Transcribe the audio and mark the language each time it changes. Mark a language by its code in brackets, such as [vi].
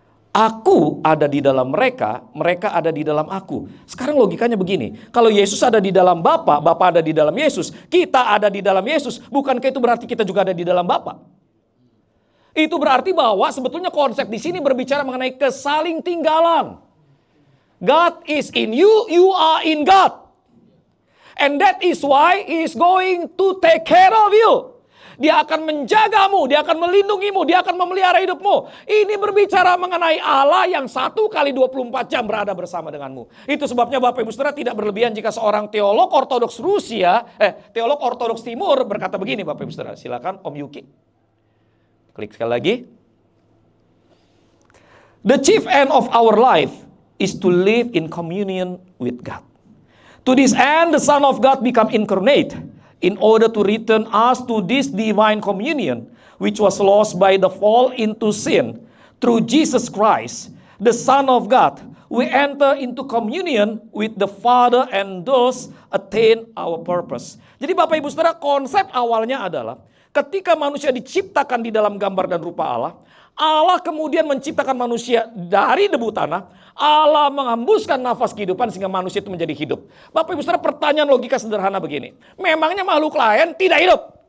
[id] Aku ada di dalam mereka, mereka ada di dalam aku. Sekarang logikanya begini, kalau Yesus ada di dalam Bapa, Bapa ada di dalam Yesus, kita ada di dalam Yesus, bukankah itu berarti kita juga ada di dalam Bapa? Itu berarti bahwa sebetulnya konsep di sini berbicara mengenai kesalingtinggalan. [en] God is in you, you are in God. And that is why He is going to take care of you. [id] Dia akan menjagamu, dia akan melindungimu, dia akan memelihara hidupmu. Ini berbicara mengenai Allah yang 1 kali 24 jam berada bersama denganmu. Itu sebabnya Bapak Ibu Saudara tidak berlebihan jika seorang teolog Ortodoks teolog Ortodoks Timur berkata begini Bapak Ibu Saudara. Silakan Om Yuki. Klik sekali lagi. [en] The chief end of our life is to live in communion with God. To this end the Son of God become incarnate. In order to return us to this divine communion, which was lost by the fall into sin, through Jesus Christ, the Son of God, we enter into communion with the Father and thus attain our purpose. [id] Jadi Bapak Ibu Saudara, konsep awalnya adalah ketika manusia diciptakan di dalam gambar dan rupa Allah, Allah kemudian menciptakan manusia dari debu tanah. Allah menghembuskan nafas kehidupan sehingga manusia itu menjadi hidup. Bapak Ibu Saudara, pertanyaan logika sederhana begini. Memangnya makhluk lain tidak hidup?